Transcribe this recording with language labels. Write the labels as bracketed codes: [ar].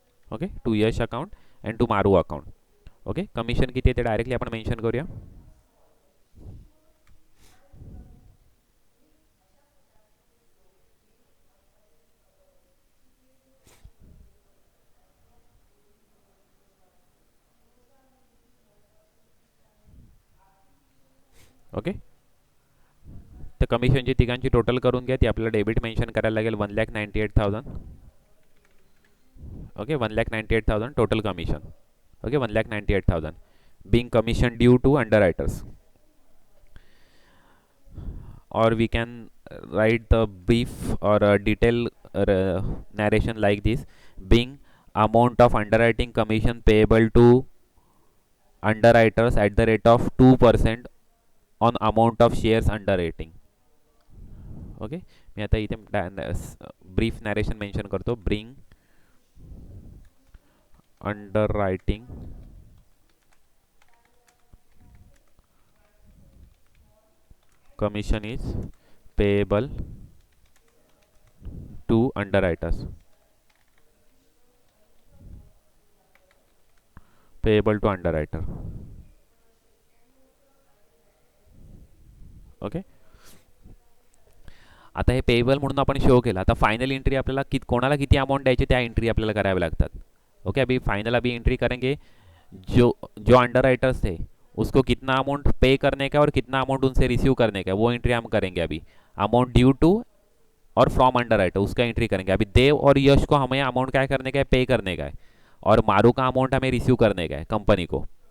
[en] Okay, to Yash account and to Maru account. [mr] Okay, commission किती ते directly आपण mention करूया. ओके, तर कमिशनची तिघांची टोटल करून घ्या, ती आपल्याला डेबिट मेन्शन करायला लागेल 1,98,000. [en] Okay 1,98,000 total commission. Okay, 1,98,000 being commission due to underwriters. Or we can write the brief or detail narration like this: being amount of underwriting commission payable to underwriters at the rate of 2% on amount of shares underwriting. [mr] Okay मी आता इथे brief narration mention करतो. [en] Bring underwriting commission is payable to underwriters. Payable to underwriter. [mr] Okay आता हे payable म्हणून आपण show केलं. आता final entry आपल्याला कोणाला किती अमाउंट द्यायचे त्या एंट्री आपल्याला कराव्या लागतात. [hi] ओके अभी फाइनल अभी एंट्री करेंगे जो जो अंडरराइटर्स थे उसको कितना अमाउंट पे करने का और कितना अमाउंट उनसे रिसीव करने का वो एंट्री हम करेंगे. अभी अमाउंट ड्यू टू और फ्रॉम अंडरराइटर उसका एंट्री करेंगे. अभी देव और यश को हमें अमाउंट क्या करने का है, पे करने का है, और मारू का अमाउंट हमें रिसीव करने का है कंपनी को.